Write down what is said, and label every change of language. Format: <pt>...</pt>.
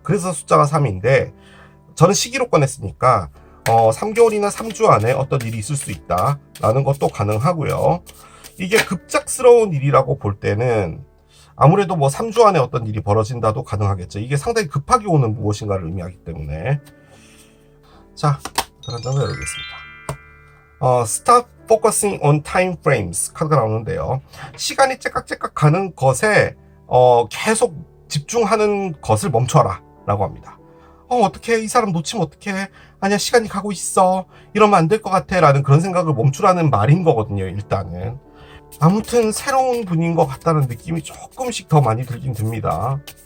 <ko>그래서 숫자가 3인데 저는 시기로 꺼냈으니까 3개월이나 3주 안에 어떤 일이 있을 수 있다라는 것도 가능하고요. 이게 급작스러운 일이라고 볼 때는 아무래도 뭐 3주 안에 어떤 일이 벌어진다도 가능하겠죠. 이게 상당히 급하게 오는 무엇인가를 의미하기 때문에. 자, 한 장을 열겠습니다.</ko> <en>Stop focusing on time frames</en> <ko>카드가 나오는데요. 시간이 째깍째깍 가는 것에 계속 집중하는 것을 멈춰라 라고 합니다. 어떡해, 이 사람 놓치면 어떡해, 아니야 시간이 가고 있어, 이러면 안 될 것 같아 라는 그런 생각을 멈추라는 말인 거거든요. 일단은 아무튼 새로운 분인 것 같다는 느낌이 조금씩 더 많이 들긴 듭니다.</ko>